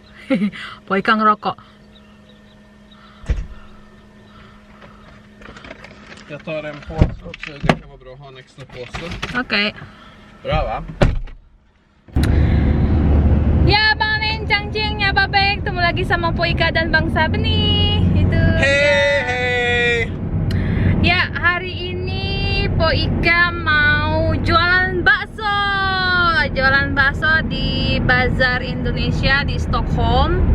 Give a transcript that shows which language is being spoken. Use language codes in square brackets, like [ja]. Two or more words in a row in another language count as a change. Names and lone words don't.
[id] Poika ngerokok. [sv] Jag tar en påse också, det kan vara bra att ha en extra påse. Oke. Bra va? [id] Ya Bang Nen, Cangcing, ya Babe, ketemu lagi sama Poika dan Bang Saben nih. Itu. Hei! Ya, hari ini Poika mau jualan bakso. Jualan bakso di Bazar Indonesia di Stockholm.